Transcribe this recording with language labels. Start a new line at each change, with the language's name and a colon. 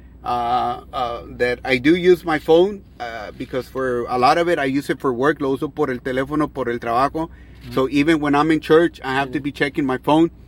English: That I do use my phone because for a lot of it I use it for work.
Spanish: Lo uso por el teléfono, por el trabajo.
English: So even when I'm in church, I have to be checking my phone.